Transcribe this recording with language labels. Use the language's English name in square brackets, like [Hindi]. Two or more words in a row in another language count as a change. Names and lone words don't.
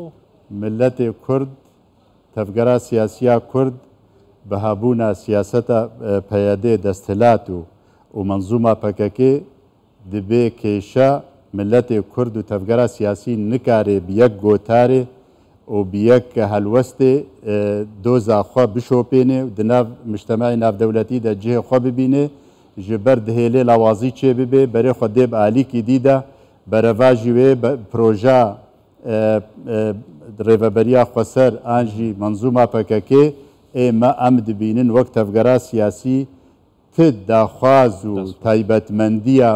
[Kurdish] milletê Kurd tevgera siyasiya Kurd bihabûna siyaseta peyadê desthilat û menzûma PKK dibe kêşa milletê Kurd û tevgera siyasî nikare bi yek gotarê و بیەک هەلوەستێ دۆزا خوا بشۆپێنێ و دناو مجتمعی ناودەولەتی دا جێ خوا ببینێ ji ber dihêlê lawazî çê bibe berê xwe dê bi alîkî dîda bereva jî wê proja rêveberiya xweser an jî manzûma PKK ê me em dibînin wek tevgera siyasî ti daxwaz û taybetmendiya